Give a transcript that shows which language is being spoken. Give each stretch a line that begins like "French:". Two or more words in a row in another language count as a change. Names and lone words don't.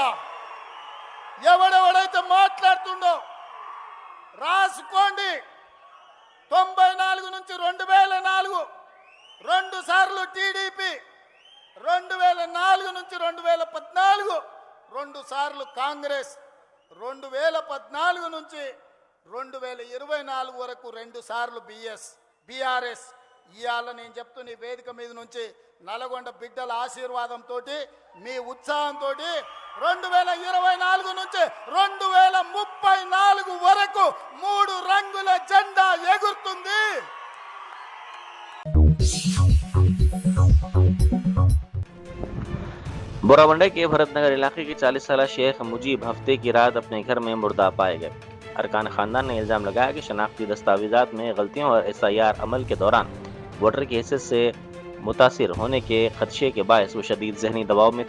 Telugu: ఎవడెవడైతే మాట్లాడుతుండో రాసుకోండి, 94 నుంచి 2004 2 సార్లు టీడీపీ, 2004 నుంచి 2014 2 సార్లు కాంగ్రెస్, 2014 నుంచి 2024 వరకు 2 సార్లు బీఆర్ఎస్। ఇవాళ నేను చెప్తున్న ఈ వేదిక మీద నుంచి నల్గొండ బిడ్డల ఆశీర్వాదంతో, మీ ఉత్సాహంతో 2024 నుంచి 2034 వరకు 3 రంగుల జెండా ఎగురుతుంది।
Urdu: بوراونڈے کے بھرت نگر علاقے کے 40 سالہ شیخ مجیب ہفتے کی رات اپنے گھر میں مردہ پائے گئے۔ ارکان خاندان نے الزام لگایا کہ شناختی دستاویزات میں غلطیوں اور ایس آئی آر عمل کے دوران ووٹر کی حیثیت سے متاثر ہونے کے خدشے کے باعث وہ شدید ذہنی دباؤ میں تھے۔